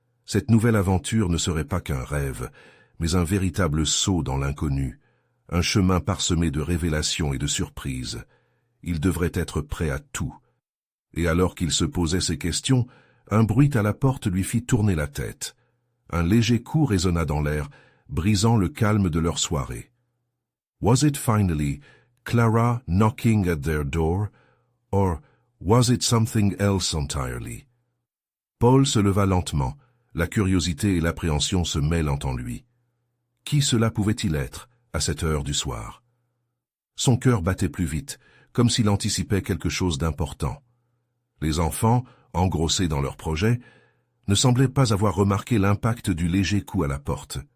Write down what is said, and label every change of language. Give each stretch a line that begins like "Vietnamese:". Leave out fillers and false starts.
French: Cette nouvelle aventure ne serait pas qu'un rêve, mais un véritable saut dans l'inconnu, un chemin parsemé de révélations et de surprises. Il devrait être prêt à tout. Et alors qu'il se posait ces questions, un bruit à la porte lui fit tourner la tête. Un léger coup résonna dans l'air, brisant le calme de leur soirée.
English: Was it finally Clara knocking at their door, or was it something else entirely?
French: Paul se leva lentement, la curiosité et l'appréhension se mêlant en lui. Qui cela pouvait-il être, à cette heure du soir? Son cœur battait plus vite, comme s'il anticipait quelque chose d'important. Les enfants, engrossés dans leur projet, ne semblaient pas avoir remarqué l'impact du léger coup à la porte.